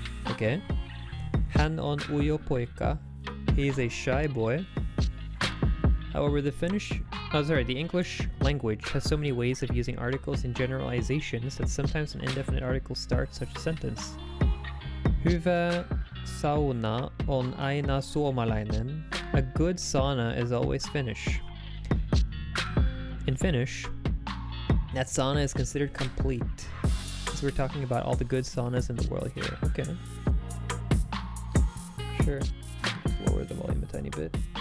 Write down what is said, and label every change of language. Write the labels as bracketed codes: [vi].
[en] Okay. [fi] Hän on ujo poika. [en] He is a shy boy. However, the English language has so many ways of using articles and generalizations that sometimes an indefinite article starts such a sentence. [fi] Hyvä sauna on aina suomalainen. [en] A good sauna is always Finnish. In Finnish, that sauna is considered complete. Because we're talking about all the good saunas in the world here. Okay. Sure. Let's lower the volume a tiny bit.